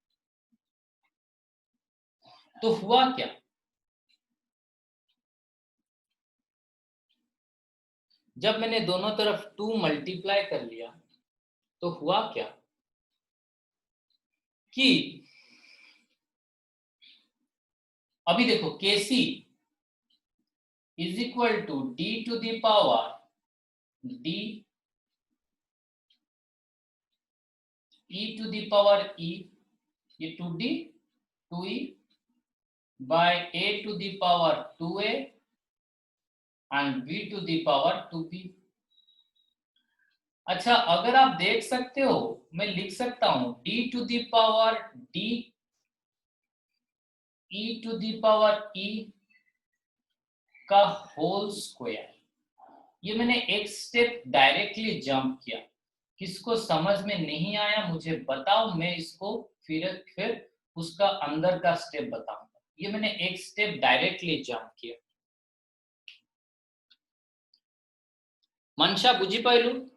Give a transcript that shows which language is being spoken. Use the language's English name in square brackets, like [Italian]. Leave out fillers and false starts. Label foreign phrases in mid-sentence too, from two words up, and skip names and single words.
[Hindi] तो हुआ क्या जब मैंने दोनों तरफ 2 मल्टीप्लाई कर लिया तो हुआ क्या कि अभी देखो Kc [English] is equal to d to the power d e to the power e ये 2d 2e by a to the power 2a and b to the power 2b [Hindi] अच्छा अगर आप देख सकते हो मैं लिख सकता हूं [English] d to the power d e to the power e [Hindi] का [English] whole square. [Hindi] ये मैंने एक [English] step directly [Hindi] जंप किया। किसको समझ में नहीं आया मुझे बताओ, मैं इसको फिर उसका अंदर का स्टेप बताऊंगा। ये मैंने एक [English] step directly [Hindi] जंप किया। [Odia] मनशा बुझी पाइलु?